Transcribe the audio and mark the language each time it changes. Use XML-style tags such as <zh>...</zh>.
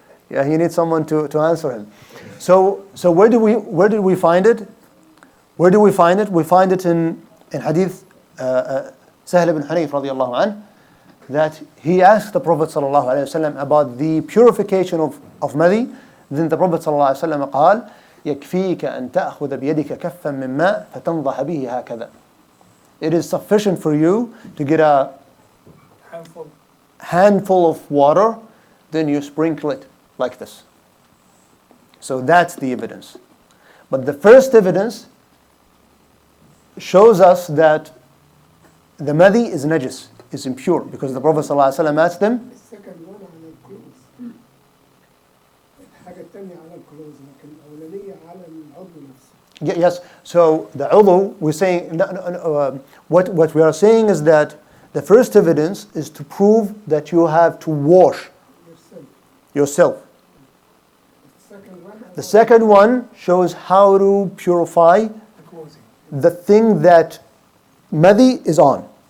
<en>Yeah, he needs someone to answer him. So where did we find it? Where do we find it? We find it in Hadith Sahl ibn Hanif radiallahu anhu, that he asked the Prophet sallallahu alaihi wasallam about the purification of madhi. Then the Prophet sallallahu alaihi wasallam</en> <ar>قال يكفيك أن تأخذ بيدك كفا من ماء فتنضح به هكذا.</ar> <en>It is sufficient for you to get a handful of water, then you sprinkle it like this. So that's the evidence. But the first evidence shows us that the madhi is najis, is impure, because the Prophet ﷺ asked them. The second one</en> <ar>على الكلوز. الحاجة الثانية على الكلوز لكن الأولانية على العضو نفسه.</ar> <en>Yes, so the udhu, we're saying, what we are saying is that the first evidence is to prove that you have to wash yourself. The second one shows how to purify the thing that madhi is on.</en>